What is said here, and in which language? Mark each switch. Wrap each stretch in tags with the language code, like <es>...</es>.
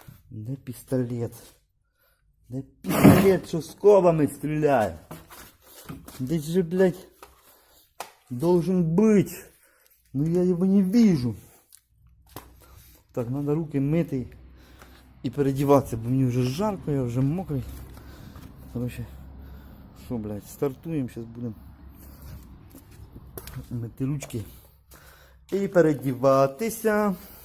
<uk>Де пістолет? Де пістолет, що скобами стріляє?</uk> <ru>Здесь же, блядь, должен быть. Но я его не вижу.</ru> <uk>Так, надо руки мити і переодіватися, бо мені вже жарко, я вже мокрий. Короче, що, блядь, стартуємо, зараз будемо мити ручки і переодіватися.</uk>